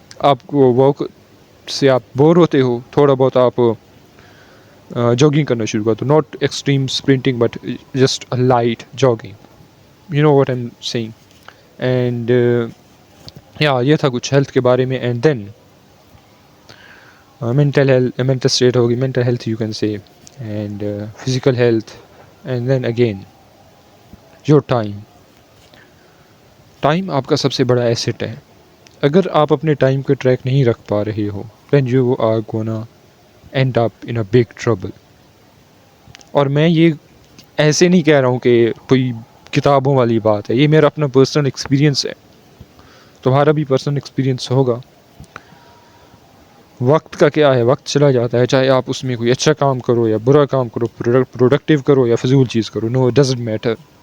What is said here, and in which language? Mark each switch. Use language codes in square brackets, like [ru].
[ur] آپ کو واک سے آپ بور ہوتے ہو, تھوڑا بہت آپ جاگنگ کرنا شروع کر دو. [en] Not extreme sprinting but just light jogging. You know what I'm seeing. And [ur] یہ تھا کچھ ہیلتھ کے بارے میں. [en] and then mental state ہوگی, mental health you can say, and physical health, and then again your time [ur] آپ کا سب سے بڑا ایسٹ ہے. اگر آپ اپنے ٹائم کو ٹریک نہیں رکھ پا رہے ہو [en] then you are gonna end up in a big trouble. [ur] اور میں یہ ایسے نہیں کہہ رہا ہوں کہ کوئی کتابوں والی بات ہے, یہ میرا اپنا پرسنل ایکسپیرینس ہے. تمہارا بھی پرسنل ایکسپیرینس ہوگا. وقت کا کیا ہے, وقت چلا جاتا ہے, چاہے آپ اس میں کوئی اچھا کام کرو یا برا کام کرو, پروڈکٹیو کرو یا فضول چیز کرو, [en] No doesn't matter.